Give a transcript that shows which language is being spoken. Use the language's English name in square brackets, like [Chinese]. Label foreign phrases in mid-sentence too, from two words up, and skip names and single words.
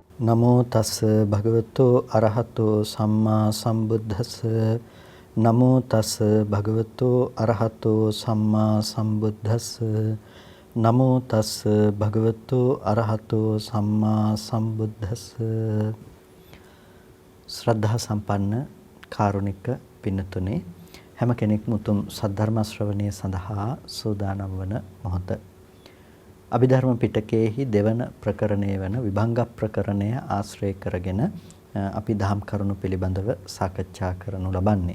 [Pali] නමෝ තස් භගවතු අරහතෝ සම්මා සම්බුද්දස්ස නමෝ තස් භගවතු අරහතෝ සම්මා සම්බුද්දස්ස නමෝ තස් භගවතු අරහතෝ සම්මා සම්බුද්දස්ස. [Sinhala] ශ්‍රද්ධා සම්පන්න කාරුණික පින්නතුනේ හැම කෙනෙක්ම උතුම් සද්ධර්ම ශ්‍රවණය සඳහා සූදානම් වන මොහොත. අභිධර්ම පිටකයේහි දෙවන ප්‍රකරණය වන විභංග ප්‍රකරණය ආශ්‍රය කරගෙන අපි දහම් කරුණු පිළිබඳව සාකච්ඡා කරනු ලබන්නේ.